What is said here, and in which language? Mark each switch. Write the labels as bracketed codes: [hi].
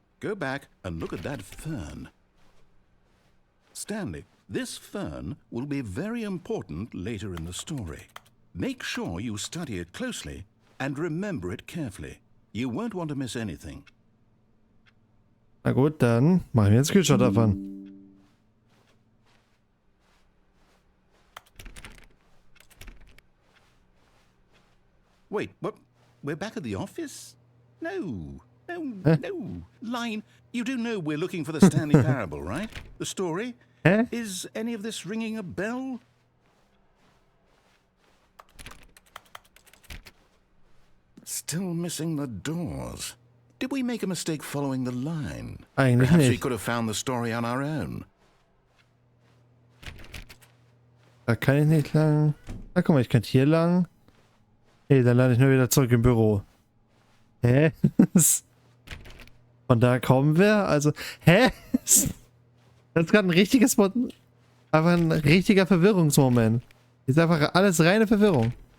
[en] Go back and look at that fern. Stanley, this fern will be very important later in the story. Make sure you study it closely and remember it carefully. You won't want to miss anything. [de] Na gut, dann machen wir einen Screenshot davon. [en] Wait, what? We're back at the office? No. Line, you do know we're looking for the Stanley Parable, right? The story? Hä? Is any of this ringing a bell? Still missing the doors. Did we make a mistake following the line? [de] Eigentlich [en] Perhaps we [de] nicht. [en] could have found the story on our own. [de] Da kann ich nicht lang. Na guck mal, ich könnte hier lang. Hey, dann lande ich nur wieder zurück im Büro. Hä? Von da kommen wir? Also, hä? Das ist gerade ein richtiges... Einfach ein richtiger Verwirrungsmoment. Ist einfach alles reine Verwirrung.